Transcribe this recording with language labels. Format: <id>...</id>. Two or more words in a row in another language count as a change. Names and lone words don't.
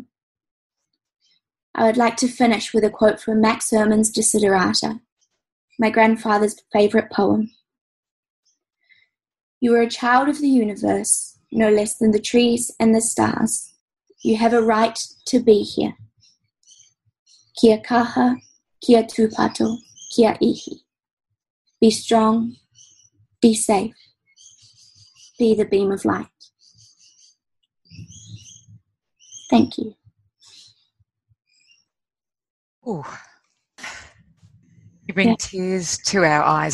<en>I would like to finish with a quote from Max Ehrmann's Desiderata, my grandfather's favourite poem. You are a child of the universe, no less than the trees and the stars. You have a right to be here.</en> <mi>Kia kaha, kia tūpato, kia ihi.</mi> <en>Be strong, be safe, be the beam of light. Thank you. Ooh. You bring tears to our eyes.</en>